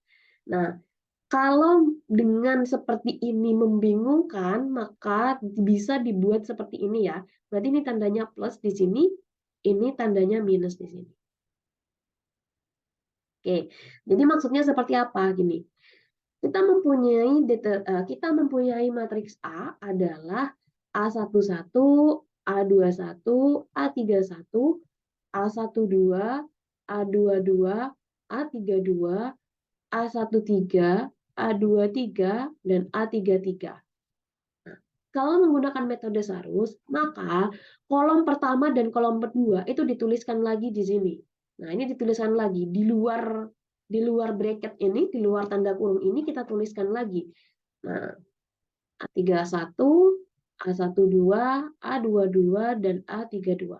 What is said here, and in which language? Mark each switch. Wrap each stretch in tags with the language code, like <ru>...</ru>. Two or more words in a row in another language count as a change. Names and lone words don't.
<id>Nah, kalau dengan seperti ini membingungkan, maka bisa dibuat seperti ini ya. Berarti ini tandanya plus di sini, ini tandanya minus di sini. Oke, jadi maksudnya seperti apa? Gini, kita mempunyai matriks A adalah A11, A21, A31, A12, A22, A32, A13, A23, dan A33. Nah, kalau menggunakan metode Sarus, maka kolom pertama dan kolom kedua itu dituliskan lagi di sini. Nah, ini dituliskan lagi di luar bracket ini, di luar tanda kurung ini kita tuliskan lagi. Nah, A31, A12, A22, dan A32.</id>